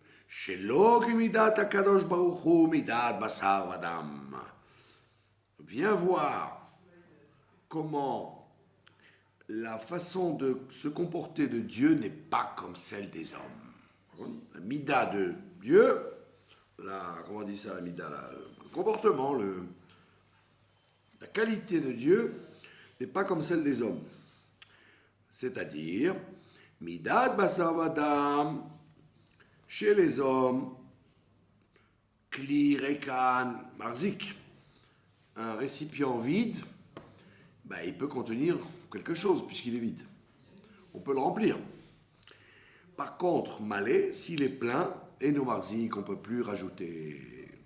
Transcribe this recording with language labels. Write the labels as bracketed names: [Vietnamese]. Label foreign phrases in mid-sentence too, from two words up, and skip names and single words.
[French] Viens voir comment la façon de se comporter de Dieu n'est pas comme celle des hommes. La mida de Dieu, comment on dit ça, la mida, le comportement, la qualité de Dieu n'est pas comme celle des hommes. C'est-à-dire, [Hebrew] מידת בשר ודם. [French] Chez les hommes, [Hebrew] כלי, ריקן, מחזיק, [French] un récipient vide, il peut contenir quelque chose puisqu'il est vide. On peut le remplir. Par contre, malé, s'il est plein, et nos marzik, on ne peut plus rajouter.